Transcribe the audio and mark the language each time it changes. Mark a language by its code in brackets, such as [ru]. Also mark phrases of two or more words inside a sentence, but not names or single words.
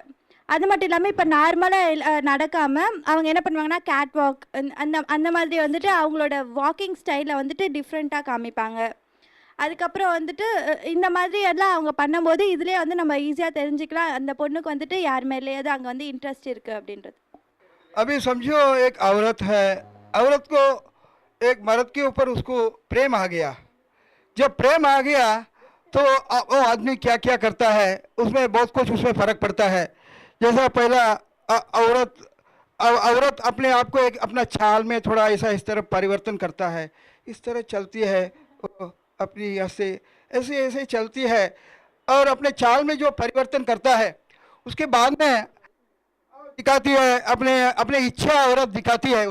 [ta] அது மட்டும் இல்லாமல் இப்போ நார்மலாக நடக்காமல் அவங்க என்ன பண்ணுவாங்கன்னா [en] cat walk [ta] அந்த மாதிரி வந்துட்டு அவங்களோட [en] walking style [ta] வந்துட்டு டிஃப்ரெண்ட்டாக காமிப்பாங்க. அதுக்கப்புறம் வந்துட்டு இந்த மாதிரி எல்லாம் அவங்க பண்ணும்போது இதுலேயே வந்து நம்ம ஈஸியாக தெரிஞ்சுக்கலாம் அந்த பொண்ணுக்கு வந்துட்டு யார் மேலேயாவது அங்கே வந்து இன்ட்ரெஸ்ட் இருக்குது அப்படின்றது. [hi] अभी समझो एक औरत है, औरत को एक मर्द के ऊपर उसको प्रेम आ गया. जब प्रेम आ गया तो वो आदमी क्या क्या करता है उसमें बहुत कुछ उसमें फ़र्क पड़ता है. जैसा पहला औरत अपने आप को एक अपना चाल में थोड़ा ऐसा इस तरह परिवर्तन करता है, इस तरह चलती है अपनी ऐसे ऐसे ऐसे चलती है और अपने चाल में जो परिवर्तन करता है उसके बाद में दिखाती है अपने अपने इच्छा औरत दिखाती है.